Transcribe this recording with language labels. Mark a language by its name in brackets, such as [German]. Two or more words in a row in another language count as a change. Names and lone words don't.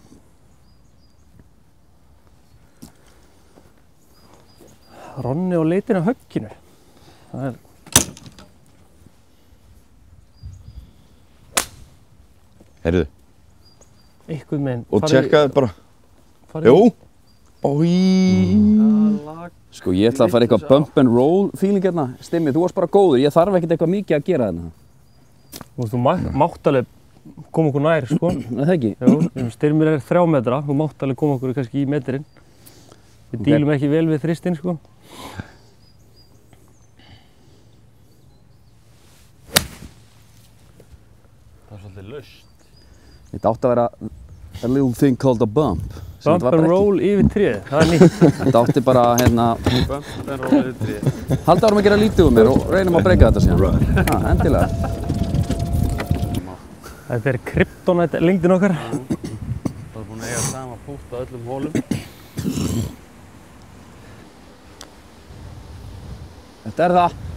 [Icelandic] Ronni á leitinni á högginu. Það er... Heyrðu, Eitthvað meginn. og tjekkaðu bara. Farið. Jú. Ói. Sko, ég ætla að fara eitthvað [English] bump and roll feeling [Icelandic] hérna. Stimmi, þú varst bara góður. Ég þarf ekkert eitthvað mikið að gera þarna. Þú mátt alveg koma okkur nær, sko. Er það ekki? Jú, styrmir er 3 metra. Þú mátt alveg koma okkur kannski í metrinn. Við dílum ekki vel við þristinn, sko. Það er svolítið laust. Þetta átti að vera [English] a little thing called a bump. Bump and roll [Icelandic] yfir tréð, það nýtt. Þetta átti bara, hérna, [English] Bump and roll [Icelandic] yfir tréð. halda árum að gera lítið úr mér og reynum að breyka þetta síðan. Endilega. Þetta er kryptonite lengdin okkar. Það er búin að eiga sama pútt á öllum hólum. Þetta er það.